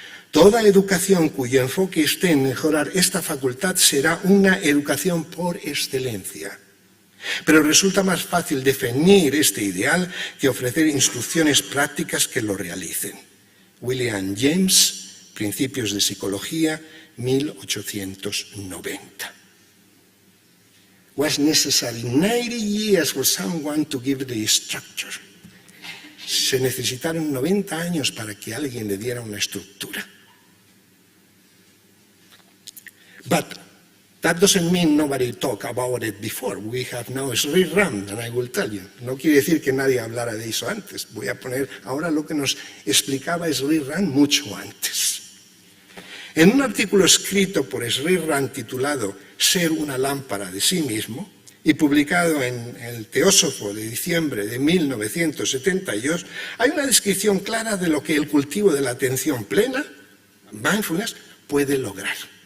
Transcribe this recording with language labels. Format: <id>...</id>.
<es>Toda educación cuyo enfoque esté en mejorar esta facultad será una educación por excelencia. Pero resulta más fácil definir este ideal que ofrecer instrucciones prácticas que lo realicen. William James, Principios de Psicología, 1890.</es> <en>Was necessary 90 years for someone to give the structure.</en> <es>Se necesitaron 90 años para que alguien le diera una estructura.</es> <en>But that doesn't mean nobody talked about it before. We have now Sri Ram, and I will tell you.</en> <es>No quiere decir que nadie hablara de eso antes. Voy a poner ahora lo que nos explicaba Sri Ram mucho antes. En un artículo escrito por Sri Ram titulado Ser una lámpara de sí mismo y publicado en el Teósofo de diciembre de 1972, hay una descripción clara de lo que el cultivo de la atención plena, mindfulness, puede lograr.</es>